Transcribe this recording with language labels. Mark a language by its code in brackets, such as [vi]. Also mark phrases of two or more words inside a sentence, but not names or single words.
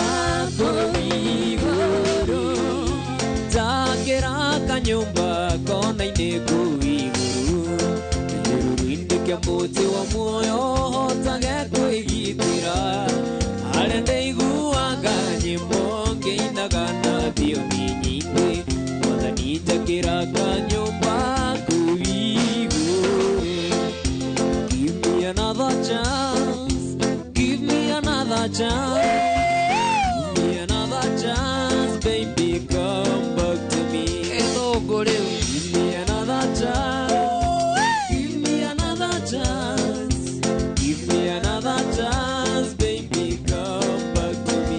[ki] kũu igũrũ njakĩra kanyũmba kona-inĩ kũu igũrũ kĩruru-inĩ kĩa mũtĩ wa muoyo hotage kwĩgitĩra harĩa ndaiguaga nyĩmbo ngĩinaga na thiomi nyingĩ Mwathani njakĩra kanyũmba kũu igũrũ [en] Give me another chance Give me another chance Give me another chance baby come back to me Give me another chance Give me another chance Give me another chance baby come back to me